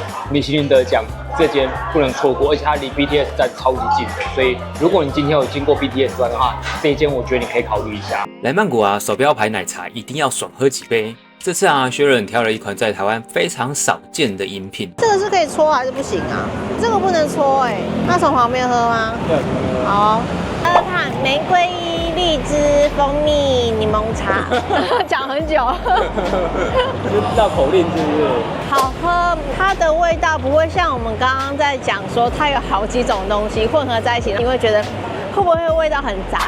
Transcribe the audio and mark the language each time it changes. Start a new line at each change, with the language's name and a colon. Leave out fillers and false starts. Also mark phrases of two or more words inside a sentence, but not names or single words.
Chinese: 米其林得獎，這間不能錯過，而且它離 BTS 站超級近的，所以如果你今天有經過 BTS 站的話，這一間我覺得你可以考慮一下。來曼谷啊，手標牌奶茶一定要爽喝幾杯。這次啊，薛仁挑了一款在台灣非常少見的飲品。這個是可以搓還是不行啊？這個不能搓哎，那從旁邊喝嗎？對。好，喝喝看玫瑰、荔枝、蜂蜜、檸檬茶，講很久。就繞口令是不是？好喝，它的味道不會像我們剛剛在講說它有好幾種東西混合在一起，你會覺得會不會味道很雜？